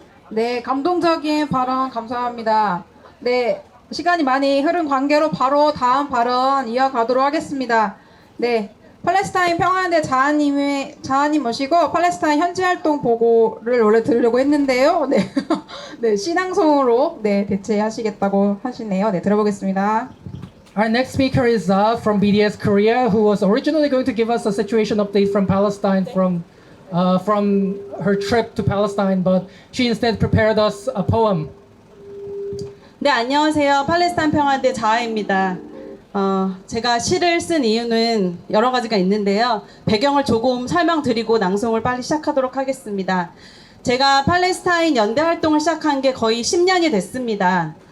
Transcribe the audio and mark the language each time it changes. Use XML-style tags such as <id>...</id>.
<ko>네, 감동적인 발언 감사합니다. 네, 시간이 많이 흐른 관계로 바로 다음 발언 이어가도록 하겠습니다. 네, 팔레스타인 평화연대 자하님 모시고 팔레스타인 현지 활동 보고를 원래 들으려고 했는데요. 네, 네, 신앙송으로 네 대체하시겠다고 하시네요. 네, 들어보겠습니다.</ko> <en>Our next speaker is from BDS Korea, who was originally going to give us a situation update from Palestine from her trip to Palestine, but she instead prepared us a poem.</en> <ko>네, 안녕하세요. 팔레스타인 평화연대 자하입니다. 제가 시를 쓴 이유는 여러 가지가 있는데요. 배경을 조금 설명드리고 낭송을 빨리 시작하도록 하겠습니다. 제가 팔레스타인 연대 활동을 시작한 게 거의 10년이 됐습니다.</ko>